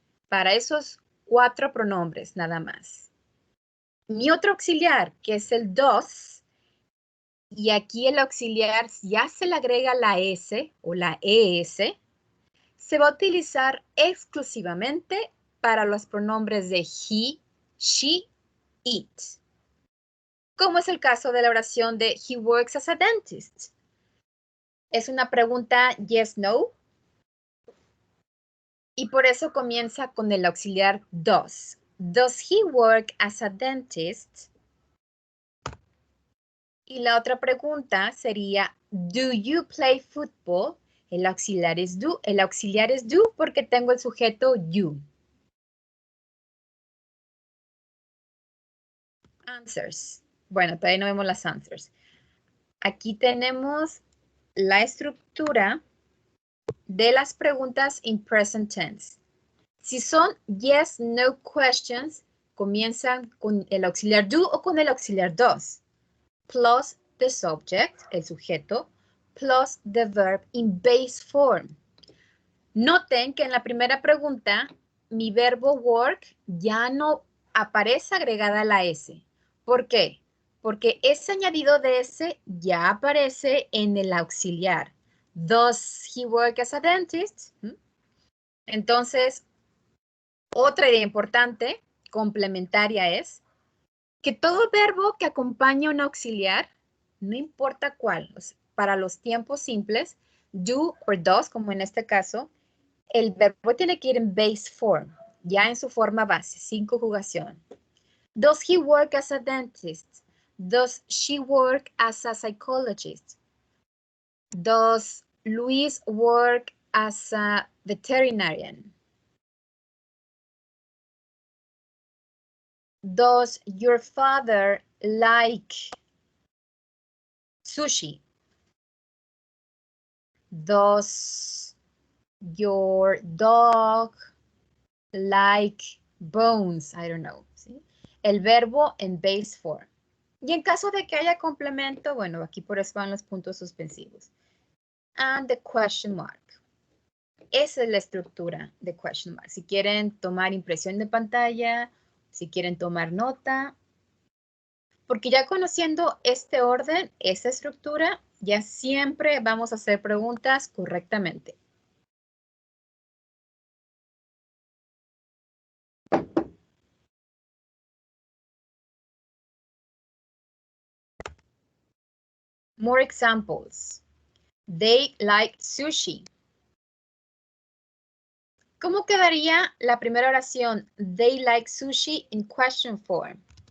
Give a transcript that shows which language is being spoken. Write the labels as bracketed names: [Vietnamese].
[Spanish] Para esos 4 pronombres nada más. Mi otro auxiliar, que es el does, y aquí el auxiliar ya se le agrega la S o la ES, se va a utilizar exclusivamente para los pronombres de [English] he, she, it. [Spanish] Como es el caso de la oración de [English] he works as a dentist. [Spanish] Es una pregunta yes, no. Y por eso comienza con el auxiliar does. [English] Does he work as a dentist? [Spanish] Y la otra pregunta sería, [English] do you play football? [Spanish] El auxiliar es do. El auxiliar es do porque tengo el sujeto you. Answers. Bueno, todavía no vemos las answers. Aquí tenemos la estructura de las preguntas [English] in present tense. [Spanish] Si son yes, no questions, comienzan con el auxiliar do o con el auxiliar does. [English] Plus the subject, [Spanish] el sujeto, [English] plus the verb in base form. [Spanish] Noten que en la primera pregunta, mi verbo work ya no aparece agregada la S. ¿Por qué? Porque ese añadido de S ya aparece en el auxiliar. [English] Does he work as a dentist? [Spanish] Entonces, otra idea importante, complementaria, es que todo verbo que acompaña un auxiliar, no importa cuál, para los tiempos simples, do o does, como en este caso, el verbo tiene que ir en base form, ya en su forma base, sin conjugación. [English] Does he work as a dentist? Does she work as a psychologist? Does Luis work as a veterinarian? Does your father like sushi? Does your dog like bones? I don't know. [Spanish] ¿Sí? El verbo en [English] base form. [Spanish] Y en caso de que haya complemento, bueno, aquí por eso van los puntos suspensivos. [English] And the question mark. [Spanish] Esa es la estructura de [English] question mark. [Spanish] Si quieren tomar impresión de pantalla, si quieren tomar nota, porque ya conociendo este orden, esta estructura, ya siempre vamos a hacer preguntas correctamente. [English] More examples. They like sushi. [Spanish] ¿Cómo quedaría la primera oración? [English] They like sushi in question form.